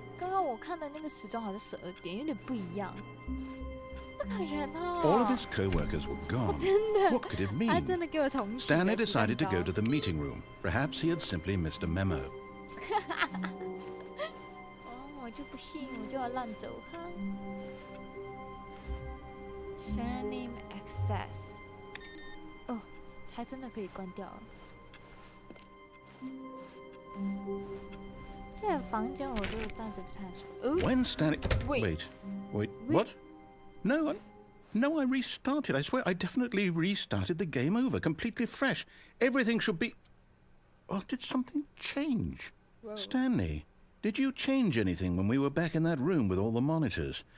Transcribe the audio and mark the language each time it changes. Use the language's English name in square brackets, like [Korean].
[Chinese] 刚刚我看的那个时钟好像12点，有点不一样。那个人哦 [English] All of his co-workers were gone. [Chinese] 真的， [English] What could it [Chinese] 他 [English] mean? [Chinese] 真的给我重启了。 [English] Stanley decided to [Chinese] 不知道 [English] go to the meeting room. Perhaps he had simply missed a memo. [Chinese] 哦，我就不信，我就要乱走哈。 [English] Surname access。 [Chinese] 哦，还真的可以关掉了。这个房间我就暂时不太熟。 [English] When Stanley... Wait. Wait, what? No, I restarted. I swear I definitely restarted the game over, completely fresh. Everything should be... Oh, did something change? Whoa. Stanley, did you change anything when we were back in that room with all the monitors?